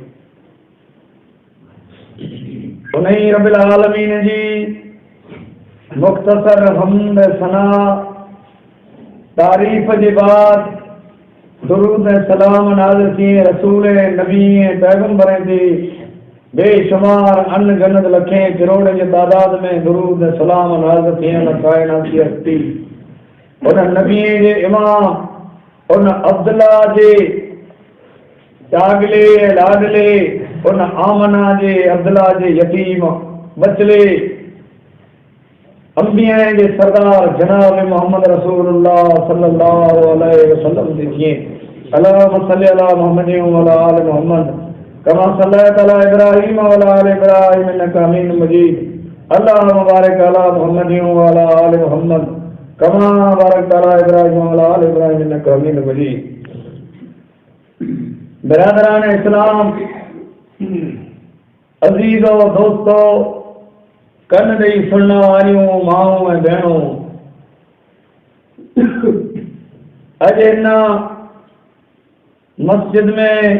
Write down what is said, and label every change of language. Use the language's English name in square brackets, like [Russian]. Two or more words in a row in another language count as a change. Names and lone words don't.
[Sindhi] उन्हीं [Arabic] رب العالمين [Sindhi] जी मुख़्तसर हम्द सना तारीफ़ जे बाद दुरूद सलाम नाज़िल थिए रसूल नबी पैगंबर जी बेशुमार अनगिनत लखें करोड़ जे तादाद में दुरूद सलाम नाज़िल थियण कायनात जी हस्ती उन नबी जे इमाम उन अब्दुल्ला जे चागले लाडले उन आमना जे अब्दुल्ला जे यतीम बचले अंबिया जे सरदार जनाब मोहम्मद रसूलुल्लाह [Arabic] صلى الله عليه وسلم [Sindhi] जी थिए। [Arabic] اللهم صل على محمد وعلى آل محمد كما صليت على إبراهيم وعلى آل إبراهيم إنك حميد مجيد. اللهم بارك على محمد وعلى آل محمد كما باركت على إبراهيم وعلى آل إبراهيم إنك حميد مجيد. [Sindhi] बिरादरान इस्लाम, अजीज़ो दोस्तो, कन ॾेई सुनण वारियूं माऊं ऐं भेणूं, अॼु हिन मस्जिद में